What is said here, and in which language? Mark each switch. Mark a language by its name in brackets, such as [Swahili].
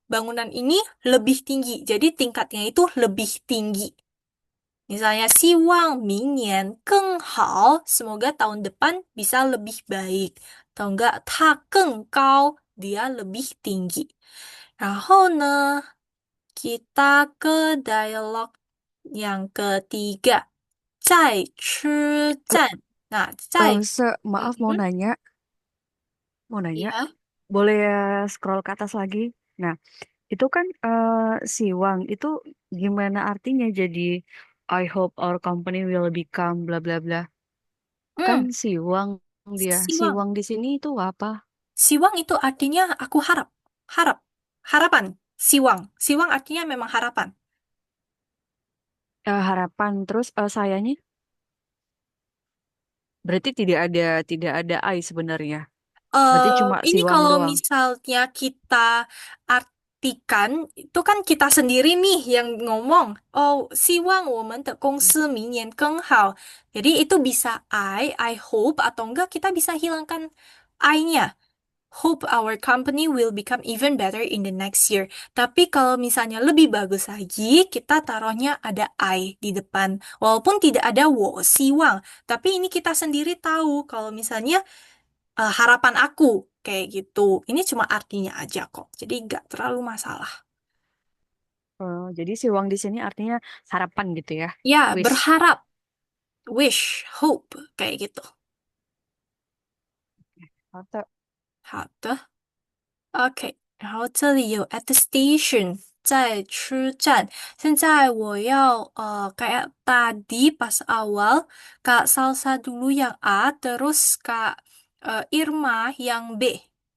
[Indonesian] Bangunan ini lebih tinggi. Jadi tingkatnya itu lebih tinggi. [Chinese] Misalnya, 希望明年更好. [Indonesian] Semoga tahun depan bisa lebih baik. Atau enggak, [Chinese] 它更高. [Indonesian] Dia lebih tinggi. [Chinese] 然后呢, [Indonesian] kita ke dialog yang ketiga. [Chinese] 在吃站.Nah, 在, [Indonesian] Maaf Mhm. mau nanya, Ya. boleh scroll ke atas lagi? Nah, itu kan siwang itu gimana artinya jadi [English] I hope our company will become bla bla [Indonesian] bla. Kan siwang dia. siwang. Siwang di sini itu apa? Siwang itu artinya aku harap. Harap. Harapan. Siwang. Siwang artinya memang harapan. Harapan terus sayanya berarti tidak ada I sebenarnya. Berarti cuma Ini siwang kalau doang. misalnya kita artikan, itu kan kita sendiri nih yang ngomong. [Chinese] Oh, 希望我们的公司明年更好. [Indonesian] Jadi itu bisa I hope, atau enggak kita bisa hilangkan I-nya. [English] Hope our company will become even better in the next year. [Indonesian] Tapi kalau misalnya lebih bagus lagi, kita taruhnya ada I di depan. Walaupun tidak ada [Chinese] 我希望. [Indonesian] Tapi ini kita sendiri tahu kalau misalnya harapan aku kayak gitu. Ini cuma artinya aja kok. Jadi nggak terlalu masalah. Jadi siwang di sini artinya harapan gitu ya. Ya, [English] Wish. [Indonesian] berharap, wish, hope kayak gitu. [Chinese] 好的。好的，OK。然后这里有 [English] at the station [Chinese] 在车站。现在我要 [Indonesian] kayak tadi pas awal Kak Salsa dulu yang A, terus Kak Irma yang B.